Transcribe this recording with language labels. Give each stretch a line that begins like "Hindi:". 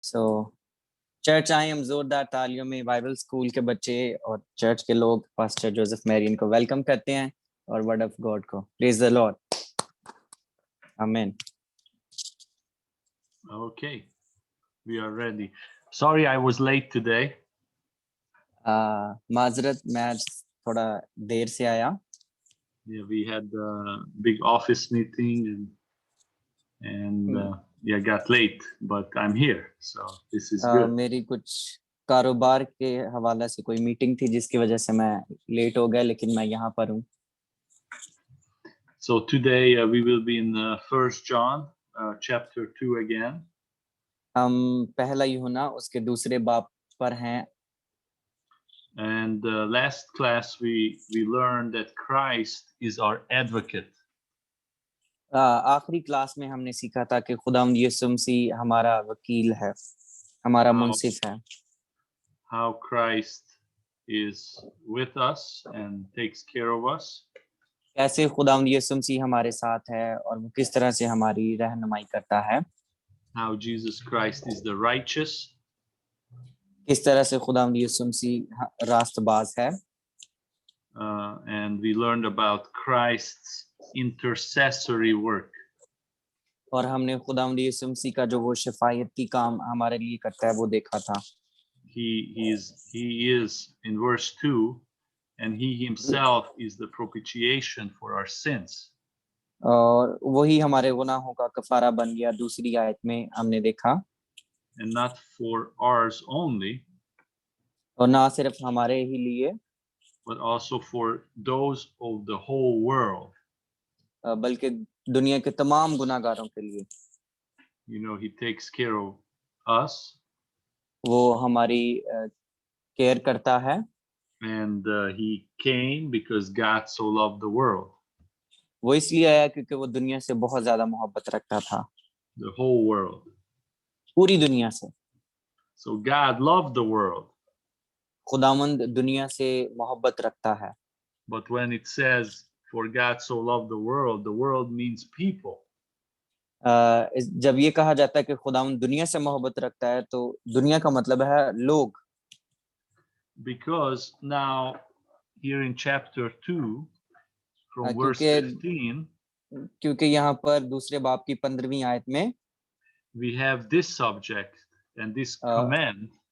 Hindi: सो church आए हम जोरदार तालियों में बाइबल स्कूल के बच्चे और चर्च के लोग पास्टर जोसेफ मैरियन को वेलकम करते हैं और
English: word of God
Hindi: को
English: Praise the Lord amen. Okay, we are ready. Sorry I was late today.
Hindi: माजरत मैं आज थोड़ा देर से आया।
English: Yeah, we had a big office meeting and yeah, got late, but I'm here, so this is good.
Hindi: मेरी कुछ कारोबार के हवाले से कोई मीटिंग थी जिसकी वजह से मैं लेट हो गया, लेकिन मैं यहाँ पर हूँ।
English: So today we will be in 1 John chapter 2 again.
Hindi: हम पहला यूहन्ना उसके दूसरे बाब पर हैं।
English: And last class we learned that Christ is our advocate.
Hindi: आखिरी क्लास में हमने सीखा था कि खुदावंद यीशु मसीह हमारा वकील है, हमारा मुंसिफ है।
English: How Christ is with us and takes care of us.
Hindi: कैसे खुदावंद यीशु मसीह हमारे साथ है और वो किस तरह से हमारी रहनुमाई करता है।
English: How Jesus Christ is the righteous.
Hindi: किस तरह से खुदावंद यीशु मसीह रास्तबाज है।
English: And we learned about Christ's intercessory work.
Hindi: और हमने खुदावंद यीशु मसीह का जो वो शफायती काम हमारे लिए करता है वो देखा था।
English: He is in verse 2, and he himself is the propitiation for our sins.
Hindi: और वही हमारे गुनाहों का कफारा बन गया, दूसरी आयत में हमने देखा।
English: And not for ours only,
Hindi: और ना सिर्फ हमारे ही लिए,
English: but also for those of the whole world.
Hindi: बल्कि दुनिया के तमाम गुनाहगारों के लिए।
English: You know, he takes care of us.
Hindi: वो हमारी केयर करता है।
English: And he came because God so loved the world.
Hindi: वो इसलिए आया क्योंकि वो दुनिया से बहुत ज्यादा मोहब्बत रखता था।
English: The whole world.
Hindi: पूरी दुनिया से।
English: So God loved the world.
Hindi: खुदावंद दुनिया से मोहब्बत रखता है।
English: But when it says for God so loved the world means people.
Hindi: जब ये कहा जाता है कि खुदावंद दुनिया से मोहब्बत रखता है तो दुनिया का मतलब है लोग।
English: Because now here in chapter 2 from verse 15,
Hindi: क्योंकि यहाँ पर दूसरे बाब की 15वीं आयत में
English: we have this subject and this command.